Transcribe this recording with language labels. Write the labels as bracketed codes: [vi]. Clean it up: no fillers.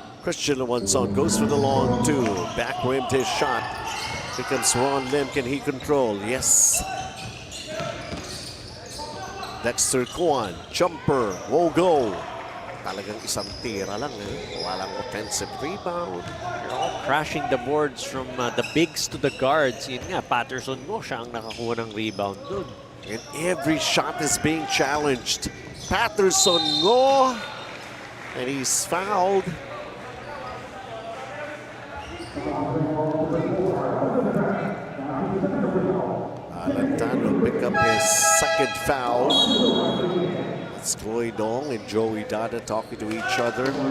[en] Christian Luanzon goes for the long two. Back rimmed his shot. Here comes Ron Lim. Can he control? Yes. [tl] Dexter Kuan. Jumper. [en] Won't go. [tl] Talagang isang tira lang. Walang offensive rebound. [en] You're all crashing the boards from the bigs to the guards. [tl] Yun nga, Patterson mo siya ang nakakuha ng rebound dun. [en] And every shot is being challenged. Patterson Ngo. And he's fouled. Alan Tan will pick up his second foul. It's Chloe Dong and Joey Dada talking to each other.